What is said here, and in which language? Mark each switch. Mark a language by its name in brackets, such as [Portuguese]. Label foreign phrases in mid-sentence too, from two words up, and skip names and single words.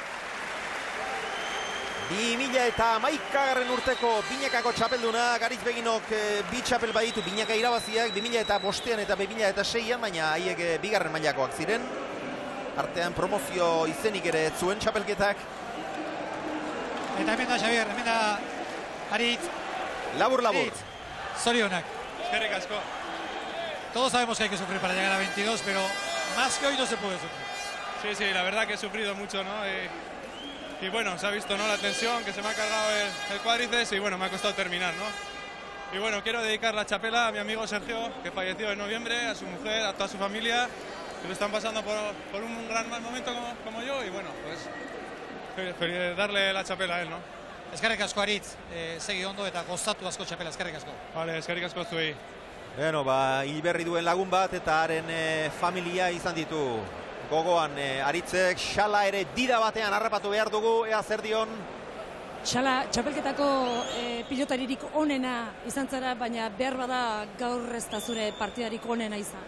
[Basque] 2011 urteko Binakako txapelduna, Aritz Beginok bi txapel baditu, Binaka irabaziak 2005an eta 2006an, baina haiek bigarren mailakoak ziren. Artean promozio izenik ere zuen txapelketak. Eta hemen da Xavier, hemen da Aritz. Labur. Zorionak. Eskerrik asko. [Spanish] Todos sabemos que hay que sufrir para llegar a 22, pero más que hoy no se puede sufrir. Sí, la verdad que he sufrido mucho, ¿no? Y bueno, se ha visto, ¿no? La tensión, que se me ha cargado el cuádriceps y bueno, me ha costado terminar, ¿no? Y bueno, quiero dedicar la chapela a mi amigo Sergio, que falleció en noviembre, a su mujer, a toda su familia, que lo están pasando por un gran mal momento como yo y bueno, pues darle la chapela a él, ¿no? [Basque] Eskerrik asko Aritz, segi ondo eta gozatu asko txapela, eskerrik asko. Vale, eskerrik asko zuei. Bueno, hilberri duen lagun bat eta haren familia izan ditu. Gogoan Aritzek, Xala ere dida batean harrapatu behar dugu, ea zer dion. Xala, txapelketako pilotaririk onena izan zara, baina behar bada gaur ez da zure partidarik onena izan.